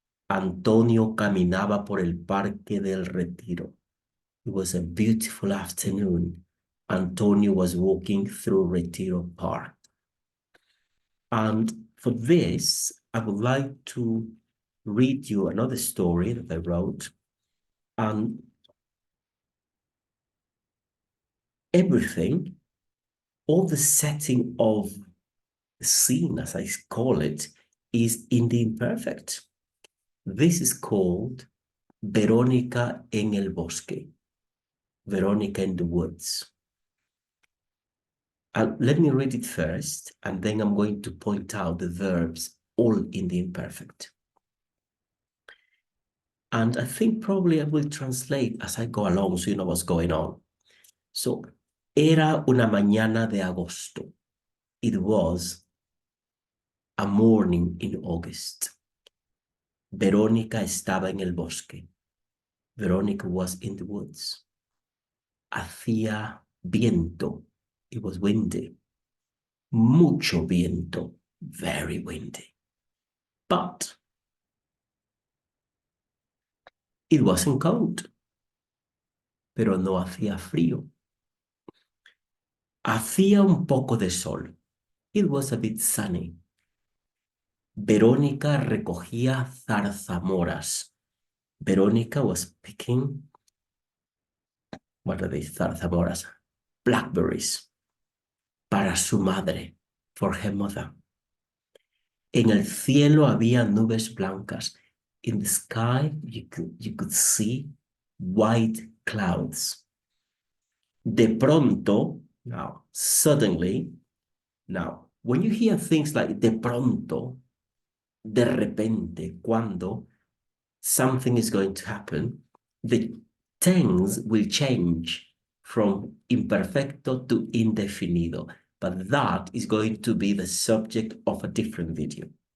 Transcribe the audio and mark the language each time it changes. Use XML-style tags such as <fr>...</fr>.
<es>Antonio caminaba por el Parque del Retiro.</es> <en>It was a beautiful afternoon. Antonio was walking through Retiro Park. And for this, I would like to read you another story that I wrote. And everything, all the setting of the scene, as I call it, is in the imperfect. This is called Verónica en el bosque. Verónica in the woods. Let me read it first, and then I'm going to point out the verbs all in the imperfect. And I think probably I will translate as I go along so you know what's going on.</en> <es>So, era una mañana de agosto.</es> <en>It was a morning in August.</en> <es>Verónica estaba en el bosque.</es> <en>Verónica was in the woods.</en> <es>Hacía viento.</es> <en>It was windy.</en> <es>Mucho viento.</es> <en>Very windy. But it wasn't cold.</en> <es>Pero no hacía frío. Hacía un poco de sol.</es> <en>It was a bit sunny.</en> <es>Verónica recogía zarzamoras.</es> <en>Verónica was picking, what are these zarzamoras? Blackberries.</en> <es>Para su madre,</es> <en>for her mother.</en> <es>En el cielo había nubes blancas.</es> <en>In the sky, you could see white clouds. De pronto, now, suddenly, now, when you hear things like de pronto, de repente, cuando something is going to happen, the tense will change from imperfecto to indefinido, but that is going to be the subject of a different video.</en>